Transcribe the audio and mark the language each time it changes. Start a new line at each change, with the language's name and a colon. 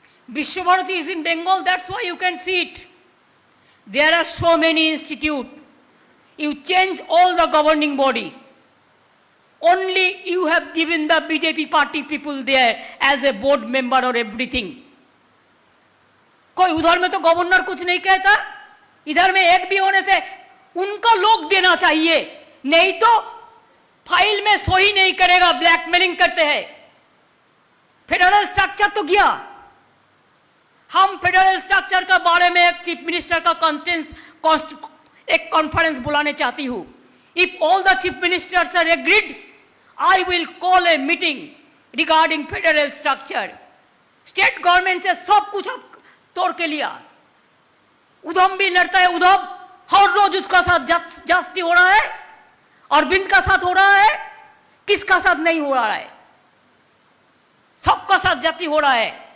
English: Vishwabharati is in Bengal, that's why you can see it. There are so many institutes. You change all the governing body. Only you have given the BJP party people there as a board member or everything.
Hindi: कोई उधर में तो governor कुछ नहीं कहता, इधर में एक भी होने से उनका लोग देना चाहिए, नहीं तो फाइल में सही नहीं करेगा, ब्लैकमेलिंग करते हैं। फेडरल स्ट्रक्चर तो गया। हम फेडरल स्ट्रक्चर के बारे में एक चीफ मिनिस्टर का एक कॉन्फ्रेंस बुलाने चाहती हूं।
English: If all the chief ministers are agreed I will call a meeting regarding federal structure.
Hindi: State government से सब कुछ अब तोड़ के लिया। उधम भी लड़ता है, उधम हर रोज उसका साथ जास्ती हो रहा है, अरविंद का साथ हो रहा है, किसका साथ नहीं हो रहा है, सबका साथ जाति हो रहा है।